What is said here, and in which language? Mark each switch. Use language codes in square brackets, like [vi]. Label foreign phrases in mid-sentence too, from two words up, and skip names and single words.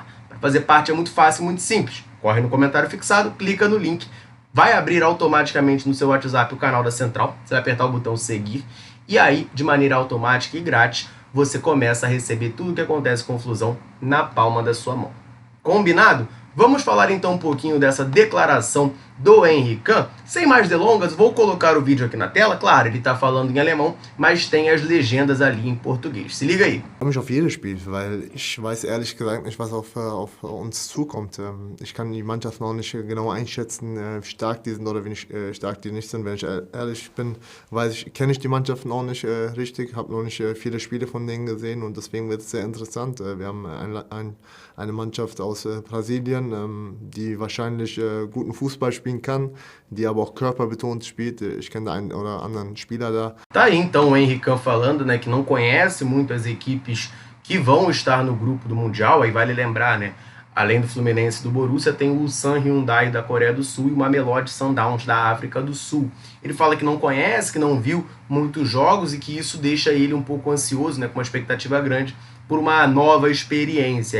[pt] Para fazer parte é muito fácil e muito simples. Corre no comentário fixado, clica no link, vai abrir automaticamente no seu WhatsApp o canal da Central, você vai apertar o botão seguir, e aí, de maneira automática e grátis, você começa a receber tudo o que acontece com o Flusão na palma da sua mão. Combinado? Vamos falar então um pouquinho dessa declaração do Henry Kahn. Sem mais delongas, vou colocar o vídeo aqui na tela. Claro, ele está falando em alemão, mas tem as legendas ali em português. Se liga aí. [de] Ich freue mich auf jedes Spiel, weil ich weiß ehrlich gesagt nicht, was auf uns zukommt. Ich kann die Mannschaft noch nicht genau einschätzen, wie stark die sind oder wie stark die nicht sind. Wenn ich ehrlich bin, kenne ich die Mannschaft noch nicht richtig, habe noch nicht viele Spiele von denen gesehen und deswegen wird es sehr interessant. Wir haben eine Mannschaft aus Brasilien, die wahrscheinlich guten Fußball spielen kann, die aber auch körperbetont spielt. Ich kenne einen oder anderen Spieler da. [pt] Tá aí então o Henry Kahn falando, né, que não conhece muito as equipes que vão estar no grupo do Mundial. Aí vale lembrar, né, além do Fluminense e do Borussia, tem o Ulsan Hyundai da Coreia do Sul e o Mamelodi Sundowns da África do Sul. Ele fala que não conhece, que não viu muitos jogos e que isso deixa ele um pouco ansioso, né, com uma expectativa grande por uma nova experiência.